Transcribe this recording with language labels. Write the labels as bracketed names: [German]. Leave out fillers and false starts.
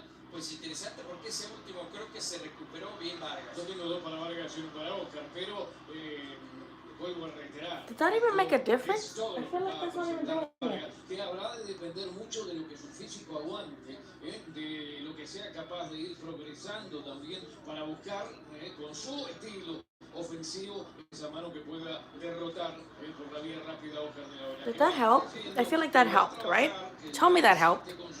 [Spanish] Pues interesante porque ese último creo que se recuperó bien Vargas. Yo tengo dos para Vargas y uno para Oscar, pero vuelvo a reiterar. [English] Did that even make a difference? I feel like that's not even doing it. [Spanish] Que habrá de depender mucho de lo que su físico aguante, de lo que sea capaz de ir progresando también para buscar con su estilo ofensivo esa mano que pueda derrotar por la vía rápida a Oscar de la Hoya. [English] Did that help? I feel like that helped, right? Tell me that helped.